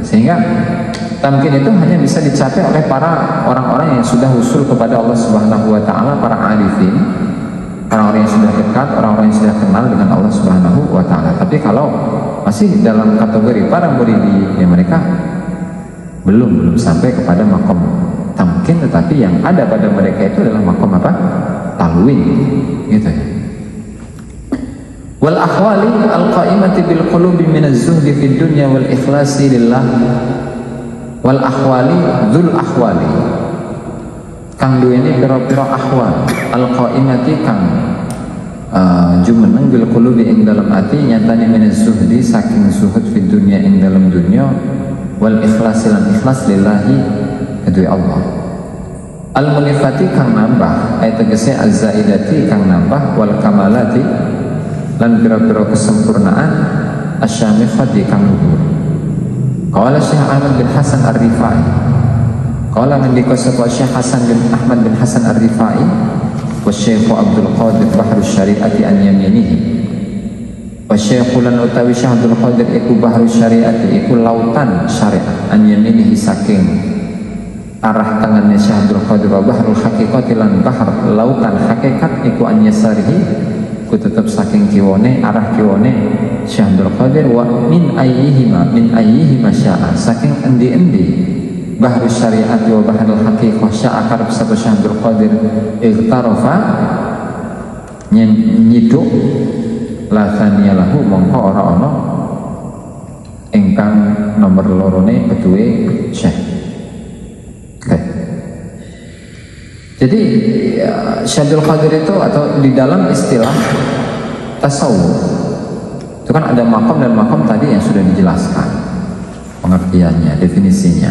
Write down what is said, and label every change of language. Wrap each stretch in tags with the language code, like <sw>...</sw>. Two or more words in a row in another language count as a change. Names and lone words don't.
<id>Sehingga tamkin itu hanya bisa dicapai oleh para orang-orang yang sudah usul kepada Allah</id> <ar>Subhanahu wa Ta'ala,</ar> <id>para arifin, orang-orang yang sudah dekat, orang-orang yang sudah kenal dengan Allah</id> <ar>Subhanahu wa Ta'ala.</ar> <id>Tapi kalau masih dalam kategori para muridi, ya mereka belum sampai kepada makom tamkin, tetapi yang ada pada mereka itu adalah makom apa? Talwin, gitu ya.</id> <ar>والأحوال القائمة بالقلوب من الزهد في الدنيا والإخلاص لله. والأحوال ذو الأحوال</ar> <jv>kang duweni pira-pira ahwal al-qa'imati kang jumeneng</jv> <ar>بالقلوب</ar> <jv>ing dalam ati nyatane</jv> <ar>من الزهد</ar> <jv>saking zuhud</jv> <ar>في الدنيا</ar> <jv>ing dalam dunya</jv> <ar>والإخلاص</ar> <jv>lan ikhlas lillahi kedue Allah. Al-munifati kang nambah ayat tegese az-zaidati kang nambah</jv> <ar>والكمالات</ar> <jv>lan pira-pira kesempurnaan asyamifati kang luhur.</jv> <ar>قال شيخ أحمد بن حسن الرفاعي، قال</ar> <jv>ngendika sapa</jv> <ar>شيخ حسن بن أحمد بن حسن الرفاعي وشيخ عبد القادر بحر الشريعة عن يمينه و</ar> <jv>Syekh lan utawi Syekh Abdul Qadir iku</jv> <ar>بحر الشريعة</ar> <jv>iku lautan syariat</jv> <ar>عن يمينه</ar> <jv>saking arah tangannya Syekh Abdul Qadir wa</jv> <ar>بحر الحقيقة</ar> <jv>lan bahr lautan hakikat iku</jv> <ar>عن يساره</ar> <jv>ku tetap saking kiwone arah kiwone Syekh Abdul Qadir</jv> <ar>ومن أيهما شاء</ar> <jv>saking endi-endi</jv> <ar>بحر الشريعة وبحر الحقيقة شاء</ar> <jv>karep sapa Syekh Abdul Qadir iqtarafa nyiduk</jv> <ar>لا ثاني له</ar> <jv>mongko ora ana ingkang nomor lorone kedue Syekh.</jv> <id>Jadi Syekh Abdul Qadir itu atau di dalam istilah tasawuf itu kan ada makom dan makom tadi yang sudah dijelaskan pengertiannya, definisinya.</id>